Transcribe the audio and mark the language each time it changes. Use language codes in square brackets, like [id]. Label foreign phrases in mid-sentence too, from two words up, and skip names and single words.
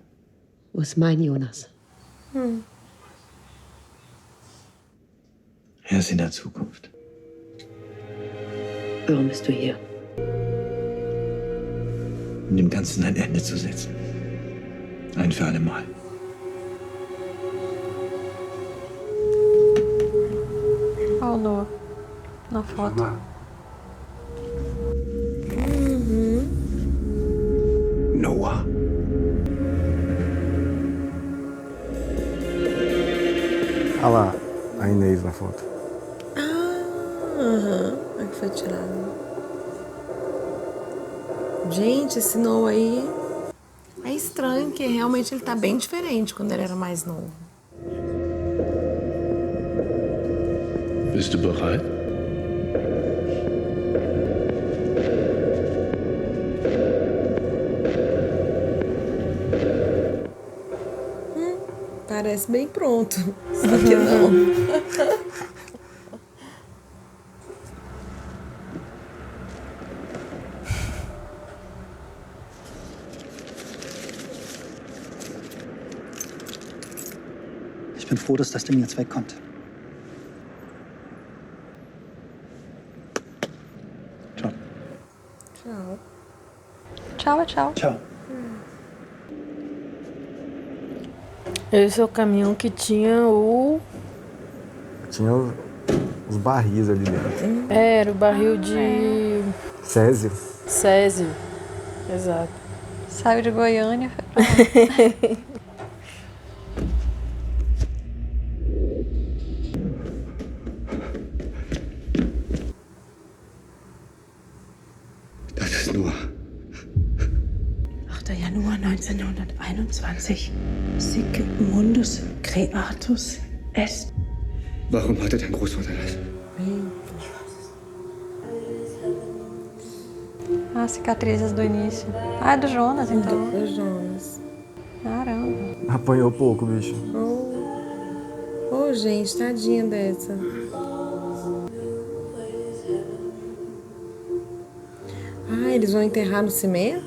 [de] Wo ist mein Jonas? Er ist in der Zukunft. Warum bist du hier? Um dem Ganzen ein Ende zu setzen. Ein für alle Mal. [pt] Olha o Noah na foto. Noah. Olha lá, a Inês na foto. Aham. A que foi tirada. Gente, esse Noah aí é estranho, que realmente ele tá bem diferente quando ele era mais novo. [de] Bist du bereit? [pt] Parece bem pronto. Só que não. [de] Ich bin froh, dass das Ding jetzt wegkommt. Ciao. [pt] Tchau. Tchau, tchau. Tchau. Esse é o caminhão que tinha o... Tinha os barris ali dentro. Era o barril de... Césio. Césio. Exato. Saiu de Goiânia. Foi pra lá. [de] Das ist Noah. 8. Januar 1921. [la] Sic mundus creatus est. [de] Warum hatte dein Großvater das? [pt] Ah, cicatrizes do início. Ah, é do Jonas, então. Do Jonas. Caramba. Apanhou pouco, bicho. Ô, gente, tadinha dessa. Ah, eles vão enterrar no cimento?